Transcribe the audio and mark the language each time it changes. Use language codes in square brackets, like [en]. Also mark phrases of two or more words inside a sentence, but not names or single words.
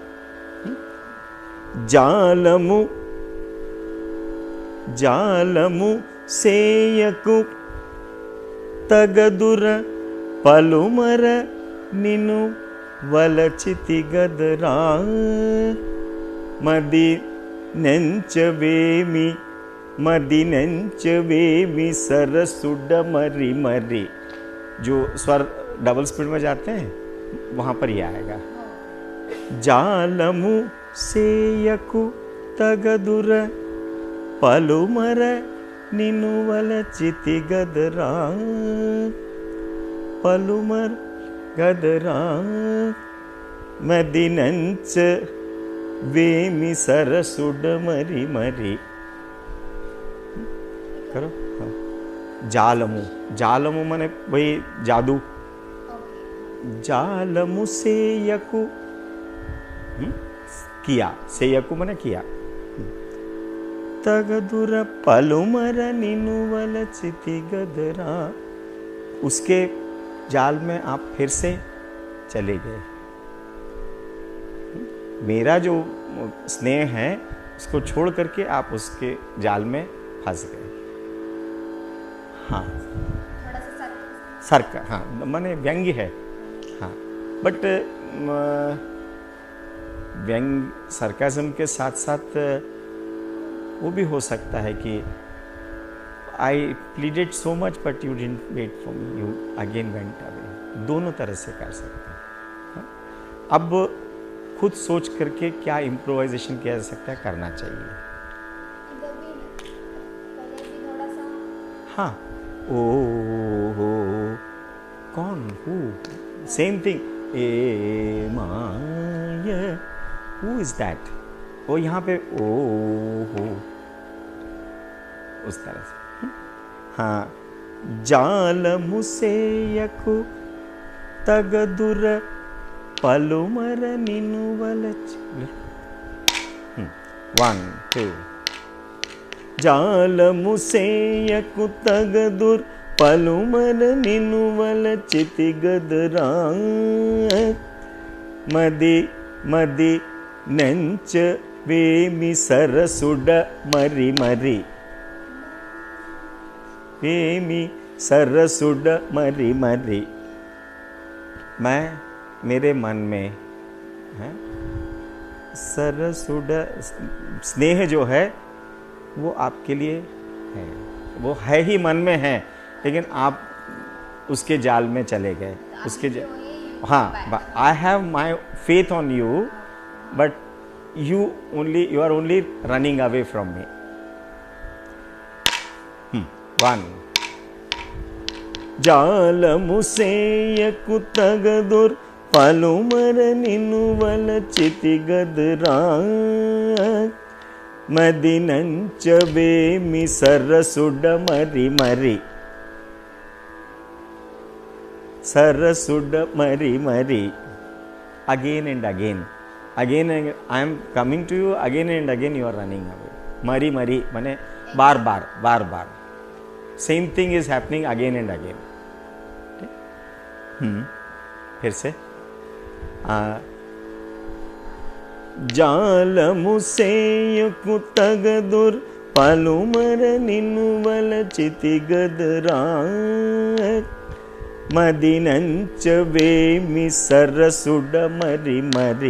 [te] జాలము జాలము సేయకు తగదుర పలుమర నిన్ను వలచితి గదరా మది నెంచవేమి సరసుడ మరీ మరీ। [hi] जो स्वर डबल स्पीड में जाते हैं वहाँ पर ही आएगा। [te] జాలము సేయకు తగదుర పలుమర నిను వలచితి గదరా పలుమర గదరా మదినెంచ వేమి సరసుడ మరీ మరీ। [hi] करो [te] జాలము జాలము [hi] मने भाई जादू [te] జాలము సేయకు [hi] किया सेयकु मने किया। [te] తగదుర పలుమర నినువల చితి గదరా, [hi] उसके जाल में आप फिर से चले गए। मेरा जो स्नेह है उसको छोड़ करके आप उसके जाल में फंस गए। हाँ थोड़ा सा सर्क, हाँ माने व्यंग्य है। हाँ बट व्यंग सरकाज़म के साथ साथ वो भी हो सकता है कि [en] I pleaded so much but you didn't wait for me, you again went away. [hi] दोनों तरह से कर सकते हैं। हाँ? अब खुद सोच करके क्या इम्प्रोवाइजेशन किया जा सकता है, करना चाहिए। इधर भी पहले भी थोड़ा सा [en] हाँ ओ हो कौन who same thing a my, who is that? [hi] वो यहाँ पे ओ हो उस तरह से। [te] हाँ జాల ముసేయకు తగదుర పలుమర నినువల 1 2 జాల ముసేయకు తగదుర పలుమర నినువల చితి గదరా, మది మది నెంచ వేమి సరసుడ మరి మరి, వేమి సరసుడ మరి మరి। [hi] मैं मेरे मन में है सरसुड स्नेह जो है वो आपके लिए है, वो है ही मन में है, लेकिन आप उसके जाल में चले गए। उसके हाँ [en] I have my faith on you but you are only running away from me. [te] 1 జాల ముసేయకు తగదుర పలుమర నినువల చితి గదరా, మదినెంచ వేమి సరసుడ మరి మరి, సరసుడ మరి మరి। [en] again and again I am coming to you, again and again you are running away. [te] మరి మరి [hi] माने बार बार बार बार, [en] same thing is happening again and again. [hi] फिर से [te] జాల ముసేయకు తగదుర పలుమర నినువల చితి గదరా, మదినెంచ వేమి సరసుడ మరి మరి।